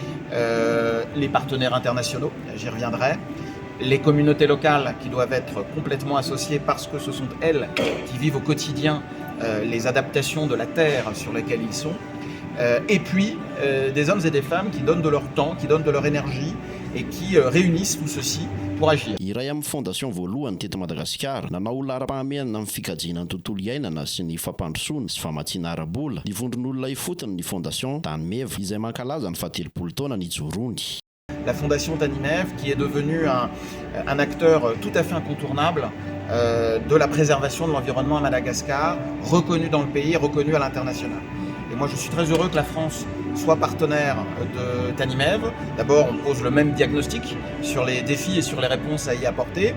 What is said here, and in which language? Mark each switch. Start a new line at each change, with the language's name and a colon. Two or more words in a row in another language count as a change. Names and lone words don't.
French: Les partenaires internationaux, j'y reviendrai. Les communautés locales qui doivent être complètement associées parce que ce sont elles qui vivent au quotidien les adaptations de la terre sur laquelle ils sont. Et puis des hommes et des femmes qui donnent de leur temps, qui donnent de leur énergie et qui réunissent tout ceci pour agir.
Malagasy: Iray amin'ny fondation voalohany teto Madagasikara nanao lara-pahamehanana amin'ny fikajiana ny tontolo iainana sy ny fampandrosoana sy famatsiana ara-bola. Ny vondron'olona ifotony ny fondation Tanimeva izay mankalaza ny 70 taona nijorony.
French: La fondation Tanimeva qui est devenue un acteur tout à fait incontournable de la préservation de l'environnement à Madagascar, reconnu dans le pays, reconnu à l'international. Et moi je suis très heureux que la France soit partenaire de Tanimeva. D'abord on pose le même diagnostic sur les défis et sur les réponses à y apporter.